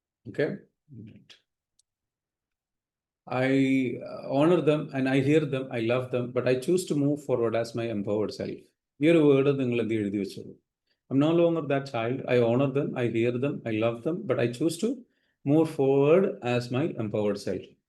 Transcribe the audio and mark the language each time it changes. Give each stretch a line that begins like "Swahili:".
English: Okay, I honor them and I hear them, I love them, but I choose to move forward as my empowered self.
Malayalam: ഈ ഒരു word നിങ്ങൾ എന്ത് എഴുതി വെച്ചോളൂ.
English: I'm no longer that child. I honor them, I hear them, I love them, but I choose to move forward as my empowered self.